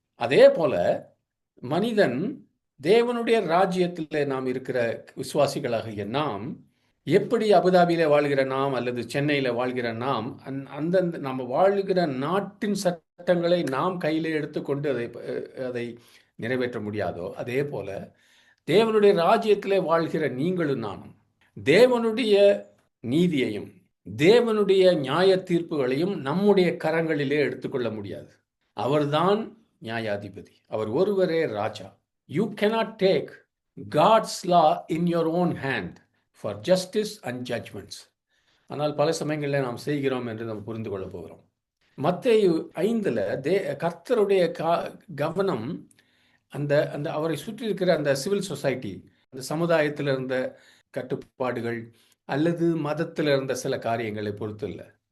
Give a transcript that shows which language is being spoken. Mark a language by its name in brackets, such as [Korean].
[Tamil] அதே போல மனிதன் தேவனுடைய ராஜ்யத்தில் நாம் இருக்கிற விசுவாசிகளாகிய நாம் எப்படி அபுதாபியில வாழ்கிற நாம் அல்லது சென்னையில் வாழ்கிற நாம் அந்தந்த நம்ம வாழ்கிற நாட்டின் சட்டங்களை நாம் கையில் எடுத்துக்கொண்டு அதை நிறைவேற்ற முடியாதோ, அதே போல தேவனுடைய ராஜ்யத்திலே வாழ்கிற நீங்களும் நானும் தேவனுடைய நீதியையும் தேவனுடைய நியாய தீர்ப்புகளையும் நம்முடைய கரங்களிலே எடுத்துக்கொள்ள முடியாது. அவர்தான் நியாயாதிபதி, அவர் ஒருவரே ராஜா. [English] You cannot take God's law in your own hand for justice and judgments. [Tamil] ஆனால் பல சமயங்களில் நாம் செய்கிறோம் என்று நாம் புரிந்து கொள்ள போகிறோம். மத்தேயு 5 கர்த்தருடைய கவனம் அந்த அந்த அவரை சுற்றி இருக்கிற அந்த சிவில் சொசைட்டி, அந்த சமுதாயத்தில் இருந்த கட்டுப்பாடுகள் அல்லது மதத்தில் இருந்த சில காரியங்களை பொறுத்து இல்லை.